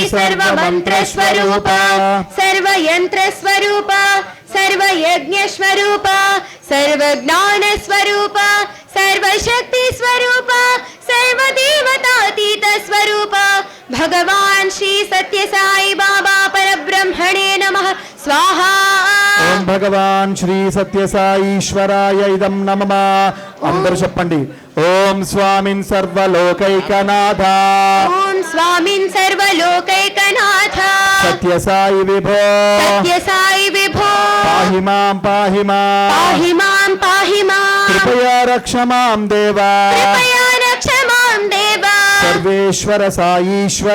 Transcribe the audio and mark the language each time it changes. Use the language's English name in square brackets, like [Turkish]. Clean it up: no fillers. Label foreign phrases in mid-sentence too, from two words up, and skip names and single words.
[Sanskrit] सर्वमंत्र स्वरूप सर्वयंत्र स्वरूप सर्वयज्ञ स्वरूप सर्वज्ञान स्वरूप सर्वशक्ति स्वरूप सर्वदेवतातीत स्वरूप भगवान श्री सत्य साई बाबा परब्रह्मणे नमः स्वाहा ओम भगवान श्री सत्य साई ईश्वराय इदं नमः। [Telugu] అందరూ చెప్పండి [Sanskrit] ఓం స్వామిన్ సర్వలోకైకనాథ ओम स्वामिन् सर्वलोकैकनाथ सत्य साई विभो सत्य साई विभो पाहि मां पाहि मां कृपया रक्ष मां देवा कृपया रक्ष मां देव सर्वेश्वर साईश्वर